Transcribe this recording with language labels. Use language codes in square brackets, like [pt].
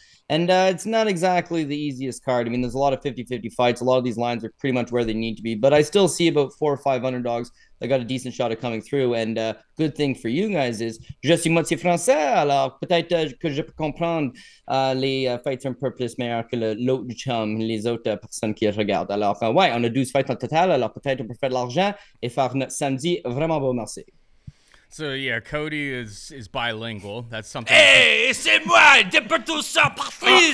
[en] And it's not exactly the easiest card. I mean, there's a lot of 50-50 fights. A lot of these lines are pretty much where they need to be. But I still see about 4 or 5 underdogs that got a decent shot at coming through. And good thing for you guys is, [fr] je suis moitié français, alors peut-être que je peux comprendre les fights un peu plus meilleurs que l'autre chum, les autres personnes qui regardent. Alors, ouais, on a 12 fights en total. Alors peut-être on peut faire de l'argent et faire notre samedi vraiment bon, merci. [en] So, yeah, Cody is bilingual. That's something. [fr] Hey, c'est moi, de ça Patrice.